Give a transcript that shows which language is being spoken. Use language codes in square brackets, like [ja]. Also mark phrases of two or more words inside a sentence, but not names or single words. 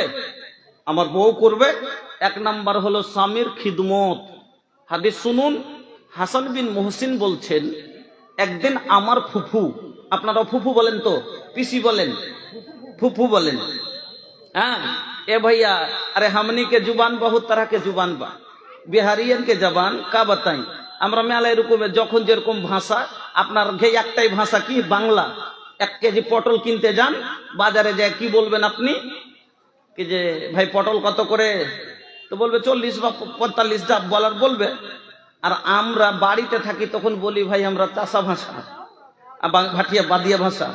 [bn] আমার বউ করবে। 1 নাম্বার হলো স্বামীর খিদমত। হাদিস শুনুন, হাসান বিন মুহসিন বলছেন, একদিন আমার ফুফু, আপনারা ফুফু বলেন তো, পিসি বলেন, ফুফু বলেন, হ্যাঁ এ ভাইয়া, আরে [bho] हमनी के जुबान बहुत तरह के जुबान बा, बिहारियन के जबान का बताई। [bn] আমরা মেলা এরকম, যখন যেরকম ভাষা, আপনার একটাই ভাষা কি? বাংলা। 1 কেজি পটল কিনতে যান, বাজারে যায় কি বলবেন আপনি? কি যে ভাই পটল কত করে? তো বলবে 40 বা 45, যা বলার বলবে। আর আমরা বাড়িতে থাকি তখন বলি ভাই আমরা চাষা ভাষা, ভাটিয়া বাদিয়া ভাষা।